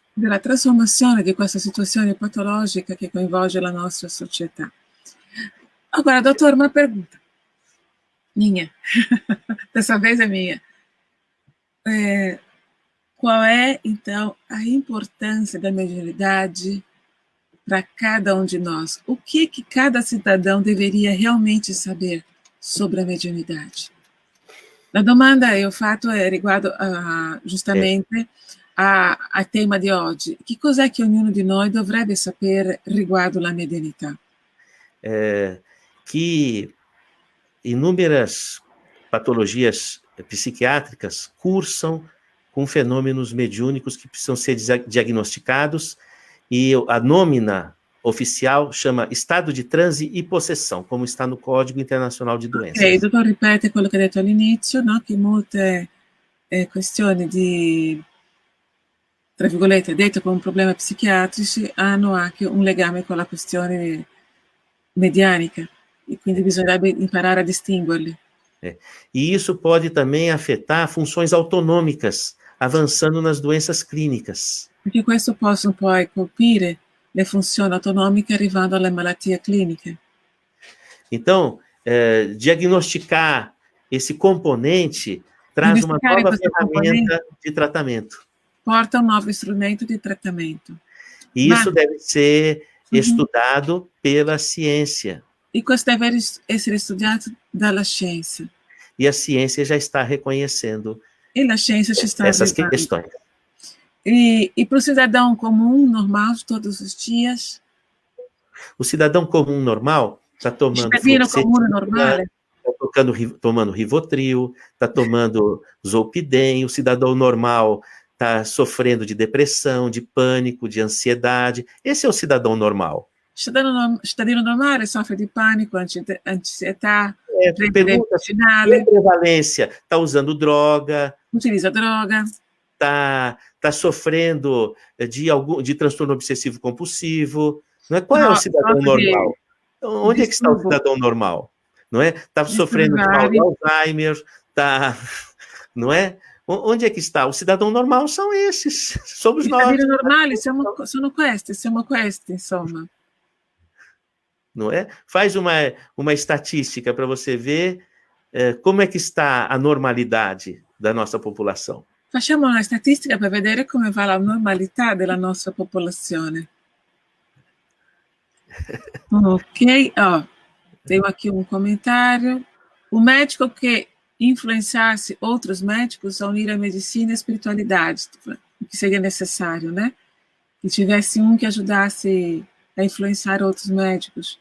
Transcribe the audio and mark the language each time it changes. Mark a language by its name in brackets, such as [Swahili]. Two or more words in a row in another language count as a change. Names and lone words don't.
[Italian] della trasformazione di questa situazione patologica che coinvolge la nostra società. [Portuguese] Agora, doutor, uma pergunta. Minha. Dessa vez é minha. Qual é, então, a importância da mediunidade para cada um de nós? O que cada cidadão deveria realmente saber sobre a mediunidade? [Italian] La domanda che ho fatto è riguardo giustamente a tema di oggi. Che cos'è che ognuno di noi dovrebbe sapere riguardo la mediunità? [Portuguese] Que inúmeras patologias psiquiátricas cursam com fenômenos mediúnicos que precisam ser diagnosticados, e a nômina oficial chama estado de transe e possessão, como está no Código Internacional de Doenças. [Italian] Ok, il dottor ripete quello che ha detto all'inizio, no? Che molte questioni di, tra virgolette, dette come problemi psichiatrici, hanno anche un legame con la questione medianica, e quindi bisognerebbe imparare a distinguerli. [Portuguese] E isso pode também afetar funções autonômicas, avançando nas doenças clínicas. [Italian] Perché questo possono poi colpire le funzioni autonomiche arrivando alle malattie cliniche. [Portuguese] Então, diagnosticar esse componente traz uma nova ferramenta de tratamento. [Italian] Porta [Portuguese] um novo [Italian] strumento di trattamento. [Portuguese] E isso deve ser estudado pela ciência. [Italian] E questo deve essere studiato dalla scienza. [Portuguese] E a ciência já está reconhecendo essas questões. E para o cidadão comum, normal, de todos os dias? O cidadão comum normal está tomando tomando Rivotril, está tomando Zolpidem. O cidadão normal está sofrendo de depressão, de pânico, de ansiedade. Esse é o cidadão normal. [Italian] Cittadino normale sofre di panico, ansietà, [Portuguese] prevalência, está usando droga, [Italian] utilizza droga, [Portuguese] está sofrendo de transtorno obsessivo compulsivo. Não é? Qual é o cidadão normal? Onde é que está o cidadão normal? Não é? Está sofrendo de mal de Alzheimer, não é? Onde é que está? O cidadão normal são esses, somos nós. [Italian] I cittadini normali sono questi, insomma. [Portuguese] Não é? Faz uma estatística para você ver como é que está a normalidade da nossa popolação. [Italian] Facciamo una statistica per vedere come va la normalità della nostra popolazione. [Portuguese] Ok, tenho aqui um comentário. O médico que influenciasse outros médicos a unir a medicina e a espiritualidade, o que seria necessário, né? Que tivesse um que ajudasse a influenciar outros médicos.